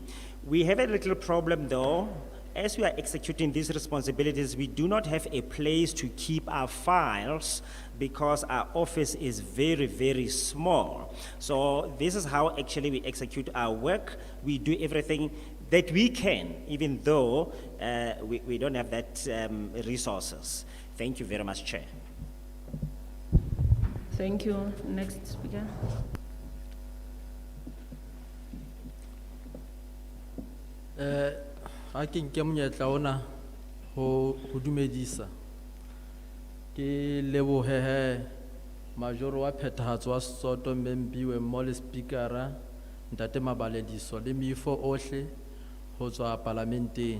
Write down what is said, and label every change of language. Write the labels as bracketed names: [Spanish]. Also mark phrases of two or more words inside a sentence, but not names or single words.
[English] We have a little problem though. As we are executing these responsibilities, we do not have a place to keep our files because our office is very, very small. So this is how actually we execute our work. We do everything that we can, even though we don't have that resources. Thank you very much, Chair. Thank you. Next speaker. [Southern Sotho] A ke nke monyetla ona ho dumedisa ke lebohe majoro wa phethahatso wa Sesotho Membiwe mmoho le speakera Ntate Mabalediso le meifo ohle ho tswa parlamenteng.